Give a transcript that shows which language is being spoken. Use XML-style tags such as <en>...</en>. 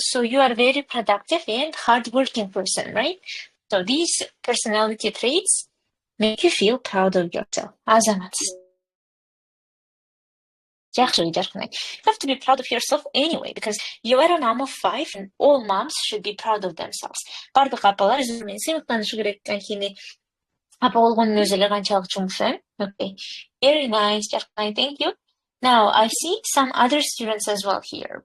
<en>So you are a very productive and hardworking person, right? So these personality traits make you feel proud of yourself.</en> <ky>Азаматсыз. Жакшы, жаркынай.</ky> <en>You have to be proud of yourself anyway, because you are a mom of 5 and all moms should be proud of themselves.</en> <ky>Бардык апалар өзү менен сыймыктанышы керек. Анткени апа болгондун өзү эле канчалык жумуш, Okay.</ky> <en>Very nice, жаркынай. Thank you. Now, I see some other students as well here.</en>